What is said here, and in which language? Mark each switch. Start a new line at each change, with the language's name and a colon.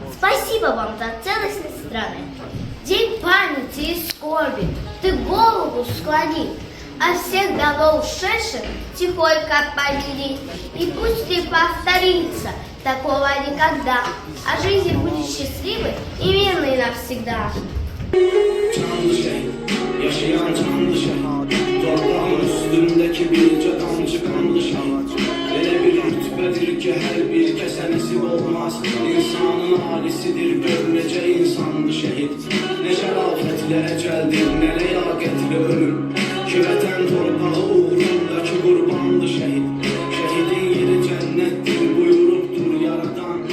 Russian: Спасибо вам за целостность страны. День памяти и скорби, ты голову склони, а всех давно ушедших тихонько оподели. И пусть не повторится такого никогда, а жизнь будет счастливой и мирной навсегда.
Azerbaijani: Candı şehit, yaşayan candı şehit. Torpağın üstündeki bircə damcı qandı şehit. Elə bir rütbədir ki hər bir kəsə nəsib olmaz. İnsanın alisidir, gör necə insandı şehit. Nə şərafətli əcəldir, nə ləyaqətli ölüm. Ki vətən torpağı uğrundakı qurbandı şehit. Şehidin yeri cənnətdir, buyurubdur yaradan.